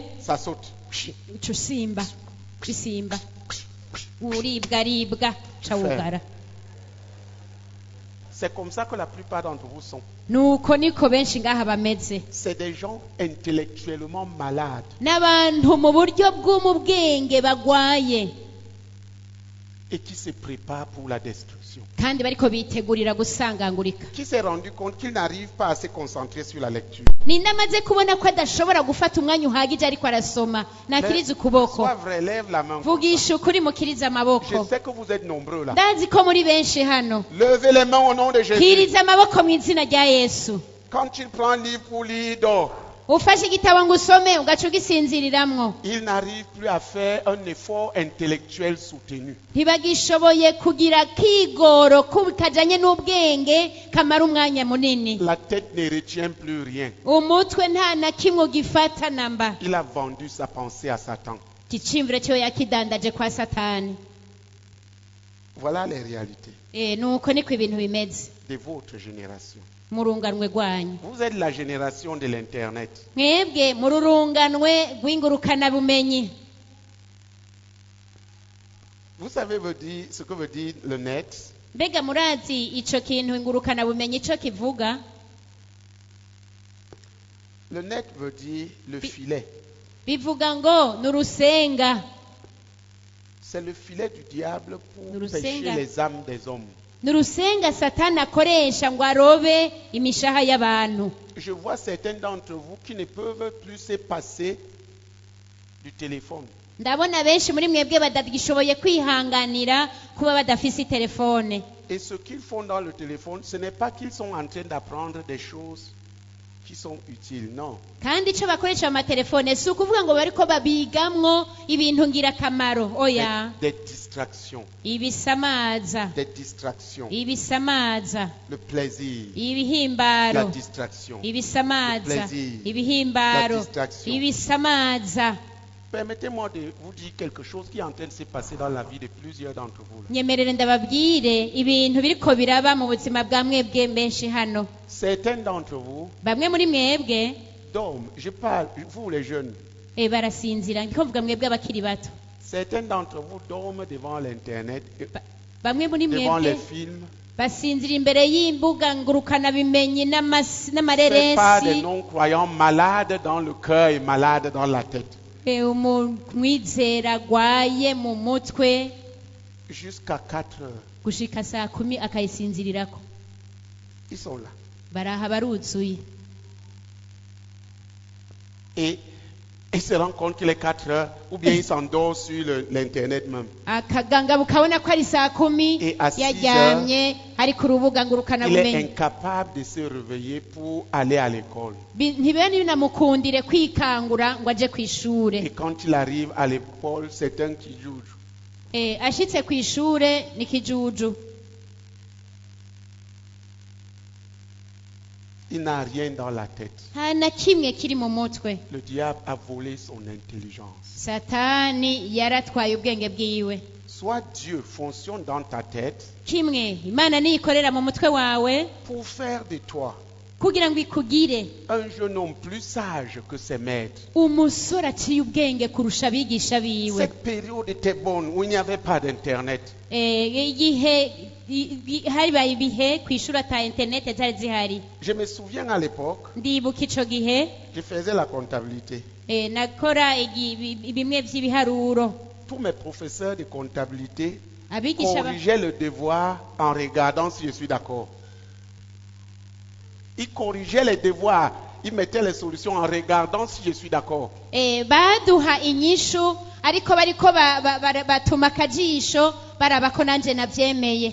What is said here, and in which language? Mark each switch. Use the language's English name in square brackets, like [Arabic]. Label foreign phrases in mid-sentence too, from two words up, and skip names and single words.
[French] ça saute. [Rundi] uca usimba. Usimba. Uribwa cawugara. [French] C'est comme ça que la plupart d'entre vous sont. [Rundi] Nuko niko benshi ngaha bameze. [French] C'est des gens intellectuellement malades. [Rundi] N'abantu mu buryo bw'umubwenge bagwaye [French] Et qui se préparent pour la destruction. [Rundi] kandi bariko bitegurira gusangangurika. [French] Qui s'est rendu compte qu'il n'arrive pas à se concentrer sur la lecture. [Rundi] Ninde amaze kubona ko adashobora gufata umwanya uhagije ariko arasoma. Nakiriza ukuboko. [French] Sois vrai, lève la main. [Rundi] Vugisha ukuri mukiriza [French] Je [Rundi] amaboko. [French] sais que vous êtes nombreux là. [Rundi] Ndazi ko muri benshi hano. [French] Levez les mains au nom de Jésus. [Rundi] Kiriza amaboko mu izina rya Yesu. [French] Quand il prend un livre pour lire, dort. [Rundi] Ufashe igitabo ngo usome ugaca ugisinziriramwo. [French] Il n'arrive plus à faire un effort intellectuel soutenu. [Rundi] Ntibagishoboye kugira kigoro kajanye n'ubwenge kamara umwanya munini. [French] La tête ne retient plus rien. [Rundi] Umutwe nta na kimwe ugifata namba. [French] Il a vendu sa pensée à Satan. [Rundi] Igicimviro cyo yakidandaje kwa Satani. [French] Voilà les réalités [Rundi] Nuko niko ibintu bimeze [French] de votre génération. [Rundi] mu runganwe rwanyu. [French] Vous êtes la génération de l'Internet. [Rundi] Mwebwe mu rurunganwe rw'ingurukana bumenyi. [French] Vous savez ce que veut dire le net? [Rundi] Mbega murazi ico kintu ingurukana bumenyi ico kivuga? [French] Le net veut dire le filet. [Rundi] Bivuga ngo n'urusenga. [French] C'est le filet du diable pour [Rundi] Nurusenga. [French] pêcher les âmes des hommes. [Rundi] N'urusenga Satani akoresha ngo arobe imishaha y'abantu. [French] Je vois certains d'entre vous qui ne peuvent plus se passer du téléphone. [Rundi] Ndabona benshi muri mwebwe badagishoboye kwihanganira kuba badafise telefone. [French] Et ce qu'ils font dans le téléphone, ce n'est pas qu'ils sont en train d'apprendre des choses qui sont utiles, non. [Rundi] Kandi ico bakoresha mu telefone si ukuvuga ngo bariko babigamwo ibintu ngirakamaro. Oya. [French] Des distractions. [Rundi] Ibisamaza. [French] Des distractions. [Rundi] Ibisamaza. [French] Le plaisir. La [Rundi] Ibihimbaro. [French] distraction. [Rundi] Ibisamaza. [French] plaisir. [Rundi] Ibihimbaro. [French] La distraction. [Rundi] Ibisamaza. [French] Permettez-moi de vous dire quelque chose qui est en train de se passer dans la vie de plusieurs d'entre vous. là. [Rundi] Nyemerere ndababwire ibintu biriko biraba mu buzima bwa mwebwe benshi hano. [French] Certains d'entre vous [Rundi] Bamwe muri mwebwe [French] dorment. Je parle, vous les jeunes. [Rundi] barasinzira ndiko mvuga mwebwe abakiri bato. [French] Certains d'entre vous dorment devant l'Internet, [Rundi] Bamwe muri [French] devant les [Rundi] mwebwe [French] films. [Rundi] basinzira imbere y'imbuga ngurukana bimenyi [French] C'est pas des [Rundi] n'amareresi. [French] non-croyants malades dans le cœur et malades dans la tête. [Rundi] Umwizera agwaye mu mutwe [French] Jusqu'à 4 heures, [Rundi] gushika saa 10 akayisinzirirako. [French] ils sont là. [Rundi] Baraha baruzuye. [French] Et ils se rendent compte qu'il est 4 heures, ou bien ils s'endorment sur l'Internet même. [Rundi] Akaganga bukabona ko ari saa 10 [French] Et à 6 [Rundi] yaryamye ari ku rubuga ngurukana [French] Il est [Rundi] bumenyi. [French] incapable de se réveiller pour aller à l'école. [Rundi] Ntibiba binamukundire kwikangura ngo aje ku ishure. [French] Et quand il arrive à l'école, c'est un qui joue. [Rundi] Ashitse ku ishure ni kijuju. [French] Il n'a rien dans la tête. [Rundi] Nta na kimwe kiri mu mutwe. [French] Le diable a volé son intelligence. [Rundi] Satani yaratwaye ubwenge bwiwe. [French] Soit Dieu fonctionne dans ta tête [Rundi] Kimwe Imana niyikorera mu mutwe wawe [French] pour faire de toi [Rundi] kugira ngo ikugire [French] un jeune homme plus sage que ses maîtres. [Rundi] umusore aciye ubwenge kurusha abigisha biwe. [French] Cette période était bonne où il n'y avait pas d'internet. [Rundi] Igihe haribaye ibihe ku ishuri ata interineti zari zihari. [French] Je me souviens à l'époque, [Rundi] Ndibuka ico gihe [French] je faisais la comptabilité. [Rundi] nakora bimwe vy'ibiharuro. [French] Tous mes professeurs de comptabilité [Rundi] abigisha [French] corrigeait le devoir en regardant si je suis d'accord. Il corrigeait les devoirs, il mettait les solutions en regardant si je suis d'accord. [Rundi] baduha inyishu ariko bariko batuma akajisho baraba ko nanje navyemeye